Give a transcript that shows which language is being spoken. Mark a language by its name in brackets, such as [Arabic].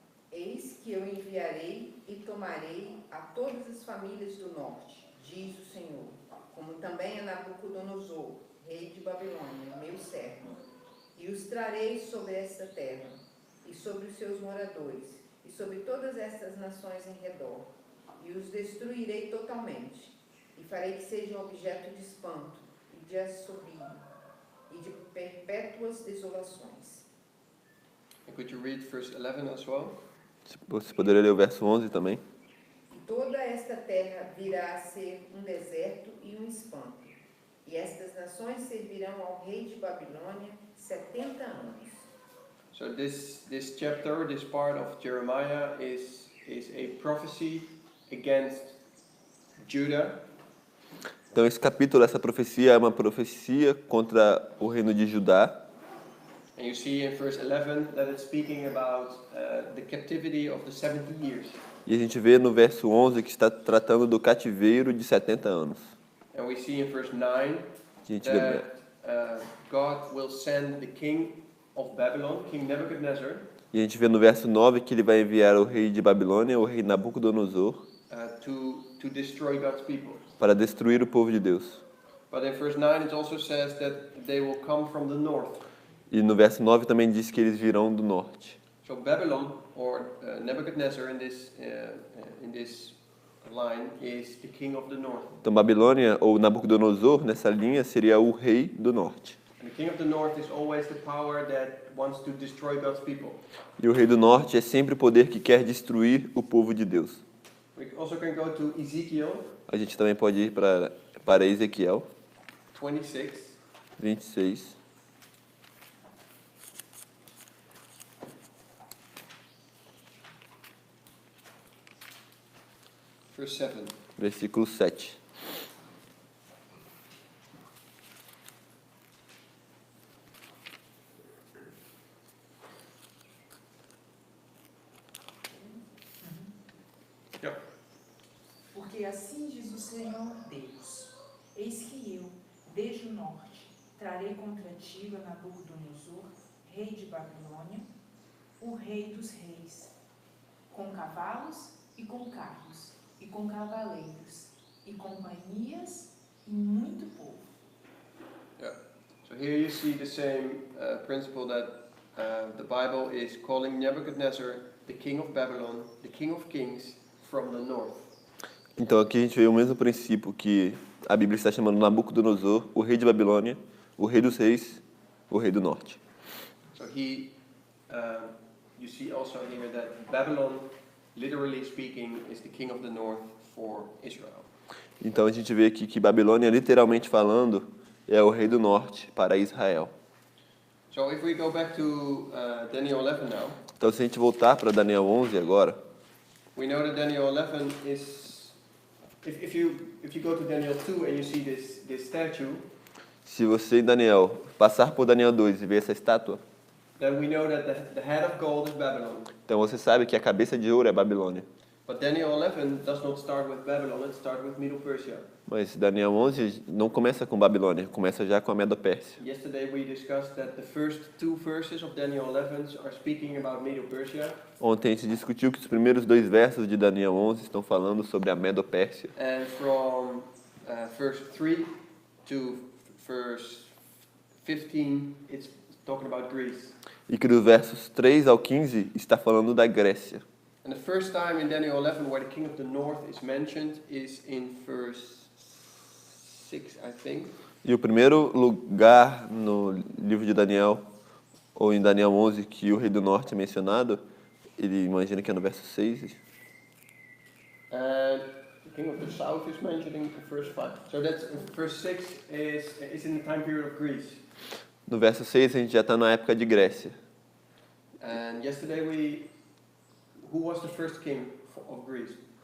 [Portuguese] Eis que eu enviarei e tomarei a todas as famílias do norte, diz o Senhor, como também a Nabucodonosor, rei de Babilônia, meu servo, e os trarei sobre esta terra, e sobre os seus moradores, e sobre todas estas nações em redor, e os destruirei totalmente, e farei que sejam objeto de espanto, e de assobio, e de perpétuas desolações. [English] And could you read verse 11 as well? [Portuguese] Você poderia ler o verso 11 também? E toda esta terra virá a ser um deserto e um espanto. E estas nações servirão ao rei de Babilônia 70 anos. [English] So this chapter, this part of Jeremiah is a prophecy against Judah. [Portuguese] Então esse capítulo, essa profecia é uma profecia contra o reino de Judá. [English] And you see in verse 11 that it's speaking about the captivity of the 70 years. [Portuguese] E a gente vê no verso 11 que está tratando do cativeiro de 70 anos. [English] And we see in verse 9 [Portuguese] A gente vê, [English] that God will send the king of Babylon, King Nebuchadnezzar, [Portuguese] e a gente vê no verso 9 que ele vai enviar o rei de Babilônia, o rei Nabucodonosor, [English] to destroy God's people. [Portuguese] para destruir o povo de Deus. [English] But in verse 9 it also says that they will come from the north. [Portuguese] E no verso 9 também diz que eles virão do norte. [English] So Babylon, or Nebuchadnezzar in this line, is the king of the north. [Portuguese] Então Babilônia ou Nabucodonosor nessa linha seria o rei do norte. [English] And the king of the north is always the power that wants to destroy God's people. [Portuguese] E o rei do norte é sempre o poder que quer destruir o povo de Deus. [English] We also can go to Ezekiel [Portuguese] A gente também pode ir para Ezequiel 26. 26. [English] Verse 7. [Portuguese] Versículo 7. [English] Yeah. [Portuguese] Porque assim diz o Senhor Deus: Eis que eu, desde o norte, trarei contra ti a Nabucodonosor, rei de Babilônia, o rei dos reis, com cavalos e com carros, e com cavaleiros, e companhias, e muito povo. [English] Yeah. So here you see the same principle that the Bible is calling Nebuchadnezzar the king of Babylon, the king of kings from the north. [Portuguese] Então aqui a gente vê o mesmo princípio que a Bíblia está chamando Nabucodonosor, o rei de Babilônia, o rei dos reis, o rei do norte. [English] So you see also here that Babylon, literally speaking, is the king of the north for Israel. [Portuguese] Então a gente vê aqui que Babilônia, literalmente falando, é o rei do norte para Israel. [English] So if we go back to Daniel 11 now, [Portuguese] Então se a gente voltar para Daniel 11 agora, [English] we know that Daniel 11 is, if you go to Daniel 2 and you see this statue, [Portuguese] se você em Daniel passar por Daniel 2 e ver essa estátua, [English] then we know that the head of gold is Babylon. [Portuguese] então você sabe que a cabeça de ouro é Babilônia. [English] But Daniel 11 does not start with Babylon, it starts with Middle Persia. [Portuguese] Mas Daniel 11 não começa com Babilônia, começa já com a Medo-Pérsia. [English] Yesterday we discussed that the first two verses of Daniel 11 are speaking about Middle Persia. [Portuguese] Ontem a gente discutiu que os primeiros 2 versos de Daniel 11 estão falando sobre a Medo-Pérsia. [English] And from verse 3 to verse 15, it's talking about Greece. [Portuguese] E que dos versos 3 ao 15 está falando da Grécia. [English] And the first time in Daniel 11 where the king of the north is mentioned is in verse 6, I think. [Portuguese] E o primeiro lugar no livro de Daniel, ou em Daniel 11, que o rei do norte é mencionado, ele imagina que é no verso 6. [English] And the king of the south is mentioned in verse 5. So that's verse 6 is in the time period of Greece. [Portuguese] No verso 6 a gente já está na época de Grécia. [English] And yesterday who was the first king of Greece?